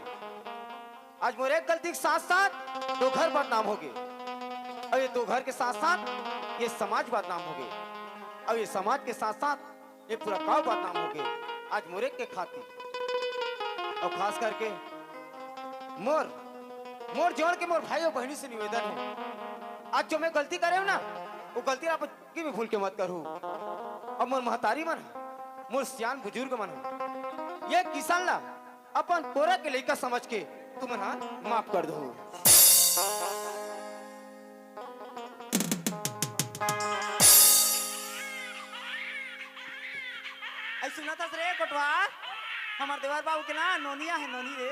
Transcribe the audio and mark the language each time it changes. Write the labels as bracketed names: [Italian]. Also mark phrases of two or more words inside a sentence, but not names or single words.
[Chhattisgarhi] आज मोरे एक गलती के साथ साथ 2 घर बदनाम हो गए, और ये 2 घर के साथ साथ ये समाज बदनाम हो गए, और ये समाज के साथ साथ ये पूरा गांव बदनाम हो गए आज मोरे के खातिर। और खास करके मोर जोड़ के मोर भाई और बहनी से निवेदन है, आज जो मैं गलती करे ना वो गलती आप की भी भूल के मत करूँ। और मोर महतारी मन मोर सियान बुजुर्ग मन ये किसान ला अपन तोरा के लइका समझ के तुम माफ कर दो। आई सुना था रे कोटवा हमार देवर बाबू के ना नोनिया है नोनी रे।